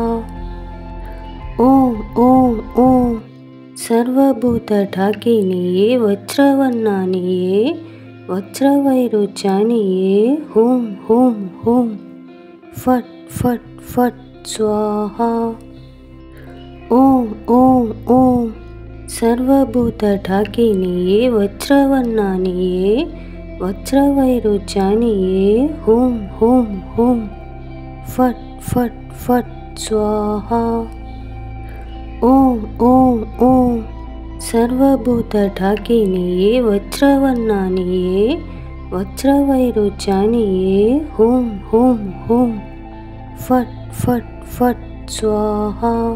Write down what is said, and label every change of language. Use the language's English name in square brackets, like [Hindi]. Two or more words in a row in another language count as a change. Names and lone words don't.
[Sanskrit] ओम ओम ओम सर्वभूतढाकिनिये वज्रवर्णानिये वज्रवैरुचानिये हुं हुं हुं फट् फट् फट् स्वाहा। ಓಂ ಓಂ ಓಂ ಸರ್ವಭೂತ ಢಾಕಿನಿಯೇ ವಜ್ರವನ್ನಾನಿಯೇ ವಜ್ರವೈರುಜ್ಯಾನಿಯೇ ಹೂಂ ಹೂಂ ಹೂಂ ಫಟ್ ಫಟ್ ಫಟ್ ಸ್ವಾಹಾ ಓಂ ಓಂ ಓಂ ಸರ್ವಭೂತ ಢಾಕಿನಿಯೇ ವಜ್ರವನ್ನಾನಿಯೇ ವಜ್ರವೈರುಜ್ಯಾನಿಯೇ ಹೂಂ ಹೂಂ ಹೂಂ ಫಟ್ ಫಟ್ ಫಟ್ ಸ್ವಾಹಾ